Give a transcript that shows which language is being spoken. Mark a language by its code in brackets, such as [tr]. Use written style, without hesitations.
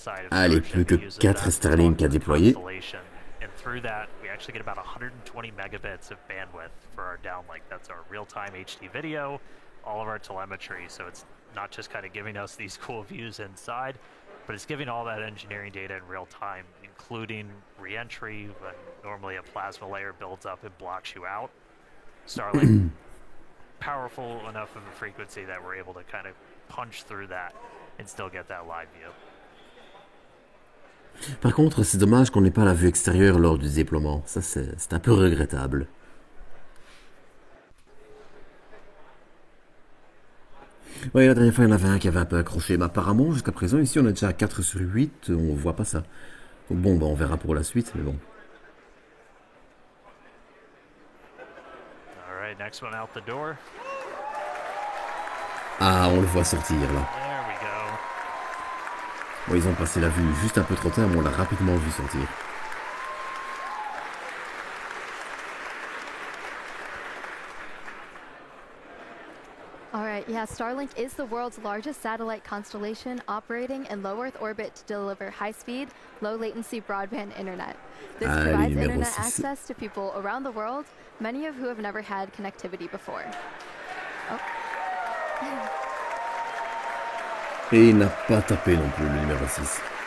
[fr] Allez, plus que 4 Starlink à déployer. [en] And through that, we actually get about 120 megabits of bandwidth for our downlink. That's our real-time HD video, all of our telemetry. So it's not just kind of giving us these cool views inside, but it's giving all that engineering data in real time, including re-entry, when normally a plasma layer builds up and blocks you out. Starlink, powerful enough of a frequency that we're able to kind of punch through that and still get that live view. [fr] Par contre, c'est dommage qu'on n'ait pas la vue extérieure lors du déploiement. Ça, c'est un peu regrettable. Oui, la dernière fois, il y en avait un qui avait un peu accroché. Mais apparemment, jusqu'à présent, ici, on est déjà à 4 sur 8. On voit pas ça. Donc bon, bah, on verra pour la suite, mais bon. [en] Next one out the door. [fr] Ah, on le voit sortir là. Bon, ils ont passé la vue juste un peu trop tard, mais on l'a rapidement vu sortir. [en] Alright, yeah, Starlink is the world's largest satellite constellation operating in low Earth orbit to deliver high-speed, low-latency broadband internet. This provides internet access to people around the world, many of who have never had connectivity before. Oh. [fr] Et il n'a pas tapé non plus, le numéro 6.